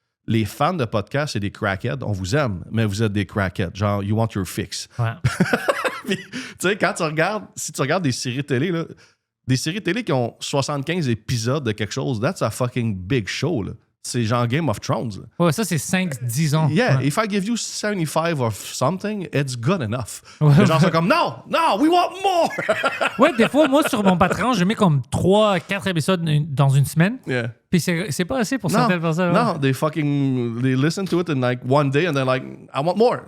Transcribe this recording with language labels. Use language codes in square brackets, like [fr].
[fr] Les fans de podcasts, c'est des crackheads. On vous aime, mais vous êtes des crackheads. [en] Genre, you want your fix. [fr] Ouais. Puis, tu sais, quand tu regardes, si tu regardes des séries télé, là, des séries télé qui ont 75 épisodes de quelque chose, [en] that's a fucking big show, [fr] là. C'est genre Game of Thrones. Là. Ouais, ça, c'est 5-10 ans. [en] Yeah, [fr] Ouais. [en] if I give you 75 or something, it's good enough. [fr] Ouais. Les gens sont comme, [en] no, we want more! [fr] Ouais, des fois, moi, sur mon Patreon, je mets comme 3-4 épisodes dans une semaine. [en] Yeah. [fr] Puis c'est pas assez pour certaines personnes. [en] No, they listen to it in like one day and they're like, I want more.